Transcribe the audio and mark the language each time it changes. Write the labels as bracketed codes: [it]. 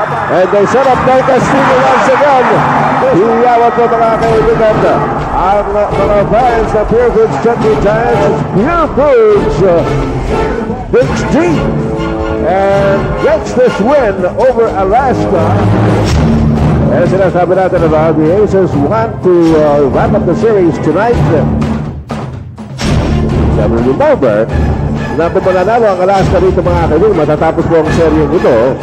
[en] And they set up Del Castillo once again. [tl] Hiyawat po mga kaibigan. Ang mga fans na [en] Purefoods Chunkee Giants, Purefoods digs deep and gets this win over Alaska. And [tl] sinasabi natin [en] about the Aces want to wrap up the series tonight. [tl] Sabi remember, na pumananalo ang Alaska dito mga kaibigan, matatapos po ang seryeng ito.